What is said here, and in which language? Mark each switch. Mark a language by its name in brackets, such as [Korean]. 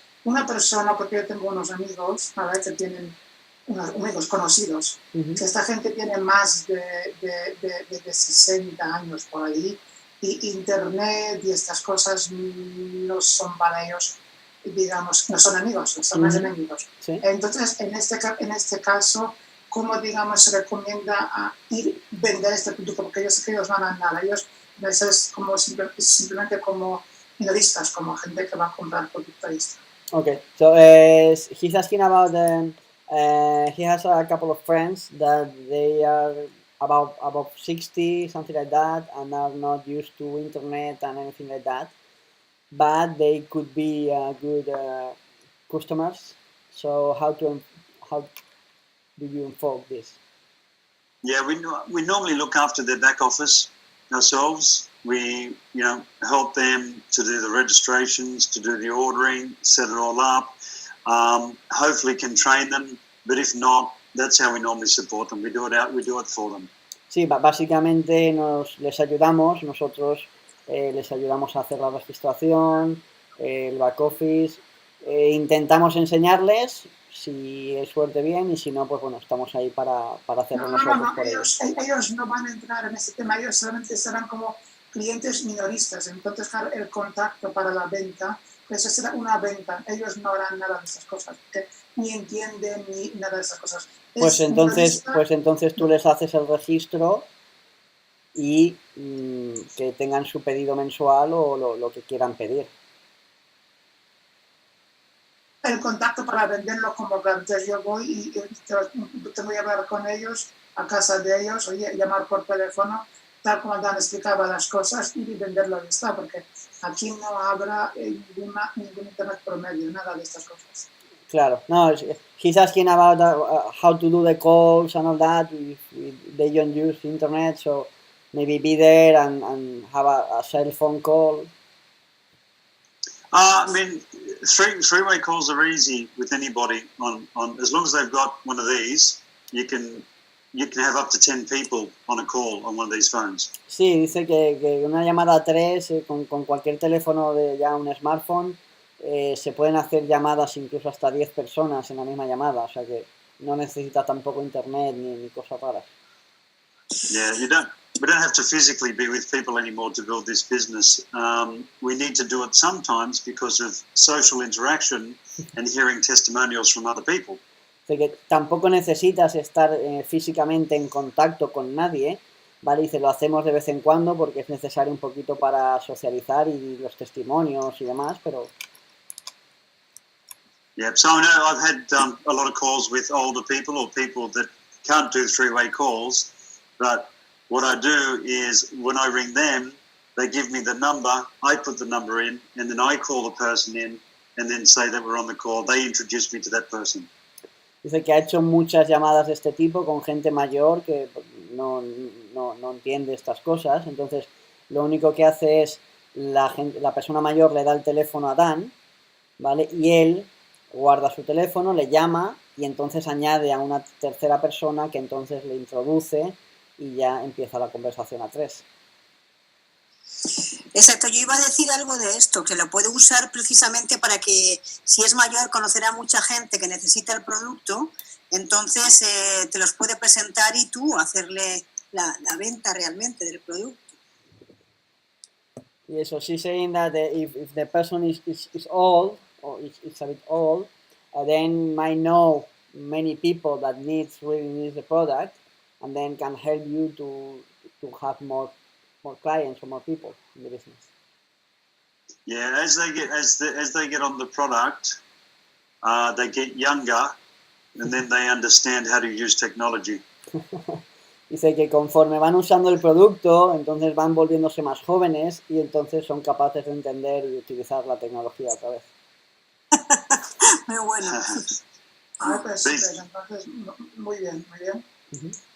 [Spanish] Una persona, porque yo tengo unos amigos, ¿vale? Que tienen unos amigos conocidos, que esta gente tiene más de 60 años por ahí, y internet y estas cosas no son para ellos, digamos, no son amigos, son más enemigos. Sí. Entonces, en este caso, ¿cómo, digamos, se recomienda a vender este producto? Porque yo sé que ellos van a andar, ellos es como simplemente como minoristas, como gente que va a comprar producto extra. [English] Okay, so he's asking about He has a couple of friends that they are about 60, something like that, and are not used to internet and anything like that. But they could be good customers. So how do you involve this? Yeah, we normally look after their back office ourselves. We help them to do the registrations, to do the ordering, set it all up. Hopefully can train them, but if not, that's how we normally support them. We do it for them. [Spanish] Sí, básicamente les ayudamos, nosotros les ayudamos a hacer la registración, el back office, intentamos enseñarles, si es suerte bien, y si no, pues bueno, estamos ahí para hacerlo nosotros por ellos. Ellos no van a entrar en este tema, ellos solamente serán como clientes minoristas, entonces el contacto para la venta, pues será una venta, ellos no harán nada de esas cosas, ni entienden ni nada de esas cosas. Pues entonces tú les haces el registro y que tengan su pedido mensual o lo que quieran pedir. El contacto para venderlo como que entonces yo voy y te voy a hablar con ellos, a casa de ellos, oye, llamar por teléfono, tal como Dan explicaba las cosas y venderlo y está, porque aquí no habrá ningún internet promedio, nada de estas cosas. Claro, no, [English] he's asking about how to do the calls and all that if they don't use internet, so maybe be there and have a cell phone call. I mean, three-way calls are easy with anybody. On as long as they've got one of these, you can have up to 10 people on a call on one of these phones. [Spanish] Sí, dice que una llamada a 3 con cualquier teléfono de ya un smartphone se pueden hacer llamadas incluso hasta 10 personas en la misma llamada, o sea que no necesita tampoco internet ni cosas raras. [English] Yeah, we don't have to physically be with people anymore to build this business. We need to do it sometimes because of social interaction and hearing testimonials from other people. [Spanish] O sea que tampoco necesitas estar físicamente en contacto con nadie, ¿vale? Dice, lo hacemos de vez en cuando porque es necesario un poquito para socializar y los testimonios y demás, pero... [English] Yeah, so I know I've had a lot of calls with older people or people that can't do three-way calls, but what I do is when I ring them, they give me the number, I put the number in, and then I call the person in and then say that we're on the call. They introduce me to that person. [Spanish] Dice que ha hecho muchas llamadas de este tipo con gente mayor que no entiende estas cosas, entonces lo único que hace es la persona mayor le da el teléfono a Dan, ¿vale? Y él guarda su teléfono, le llama y entonces añade a una tercera persona que entonces le introduce y ya empieza la conversación a 3. Exacto, yo iba a decir algo de esto, que lo puede usar precisamente para que si es mayor conocerá a mucha gente que necesita el producto, entonces te los puede presentar y tú hacerle la venta realmente del producto. [English] Yeah, so she's saying that if the person is old or is a bit old, then might know many people that really needs the product, and then can help you to have more clients or more people in the business. Yeah, as they get on the product, they get younger, and then they understand how to use technology. [Spanish] Dice que conforme van usando el producto, entonces van volviéndose más jóvenes y entonces son capaces de entender y utilizar la tecnología otra vez. Muy bueno. Pues, entonces, muy bien, muy bien. Uh-huh.